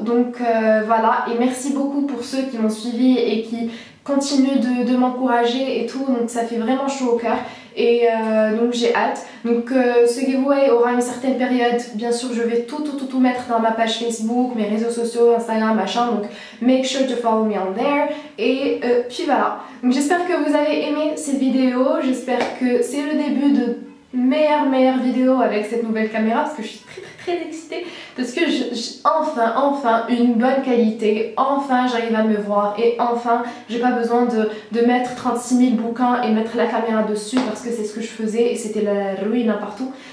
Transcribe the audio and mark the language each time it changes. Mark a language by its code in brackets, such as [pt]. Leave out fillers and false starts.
[fr] Donc voilà, et merci beaucoup pour ceux qui m'ont suivi et qui continuent de m'encourager et tout, donc ça fait vraiment chaud au cœur. Et donc j'ai hâte. Donc ce giveaway aura une certaine période. Bien sûr je vais tout mettre dans ma page Facebook, mes réseaux sociaux, Instagram, machin. [en] Donc make sure to follow me on there. [fr] Et puis voilà. Donc j'espère que vous avez aimé cette vidéo. J'espère que c'est le début de meilleure vidéo avec cette nouvelle caméra parce que je suis très excitée parce que enfin une bonne qualité, enfin j'arrive à me voir et enfin j'ai pas besoin de mettre 36 000 bouquins et mettre la caméra dessus parce que c'est ce que je faisais et c'était la ruine partout.